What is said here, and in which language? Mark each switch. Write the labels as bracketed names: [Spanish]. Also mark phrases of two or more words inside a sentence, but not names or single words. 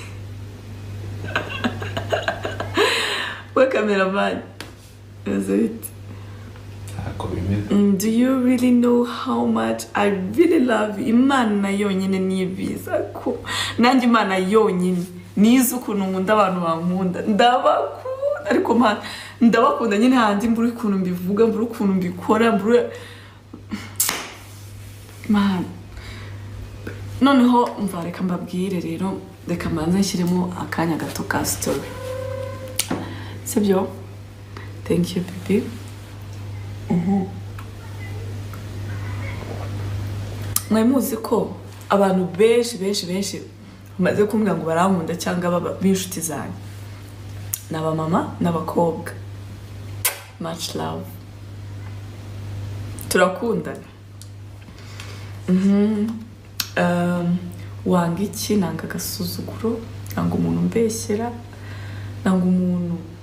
[English] We cameraman, is it? Do you really know how much I really love you? [Kinyarwanda] Imana yonyine niyibiza ko nanjye Imana yonyine nizo ukuntu nkunda abantu bankunda, ndabakunda ariko ndabakunda nyine handi mbura ukuntu mbivuga mbura ukuntu mbikora mbura man noneho umva reka mbabwire rero reka mbanze nshyiremo akanya gato ka story sibyo [English] thank you baby [Kinyarwanda] mwe muzi ko abantu benshi bamaze kumbwira ngo barankunda cyangwa b'inshuti zanjye n'aba mama n'abakobwa [English] much love [Kinyarwanda] turakundana wanga iki nanga agasuzuguro nanga umuntu mbeshyera nanga umuntu